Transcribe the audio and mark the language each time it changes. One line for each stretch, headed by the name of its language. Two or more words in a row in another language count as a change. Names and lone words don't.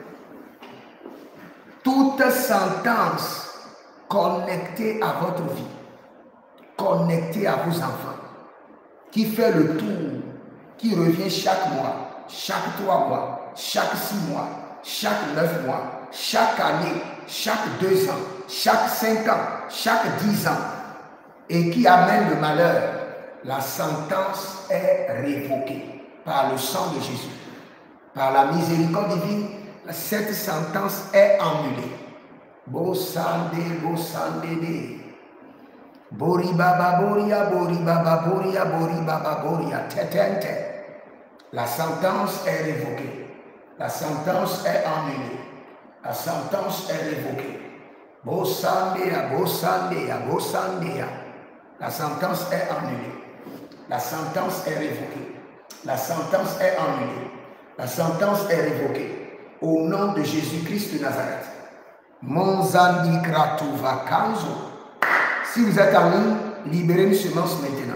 French: Toute sentence connectée à votre vie, connectée à vos enfants, qui fait le tour, qui revient chaque mois, chaque 3 mois, chaque 6 mois, chaque 9 mois, chaque année, chaque 2 ans, chaque 5 ans, chaque 10 ans, et qui amène le malheur, la sentence est révoquée par le sang de Jésus. Par la miséricorde divine, cette sentence est annulée. Bosande, Bori baba boria, bori baba boria, bori baba boria, tetente. La sentence est révoquée. La sentence est annulée. La sentence est révoquée. Bosandea, bosandea, bosandea. La sentence est annulée. La sentence est révoquée. La sentence est annulée. La sentence est révoquée. Au nom de Jésus-Christ de Nazareth. Monzandi kratuva kanzo. Si vous êtes en ligne, libérez une semence maintenant.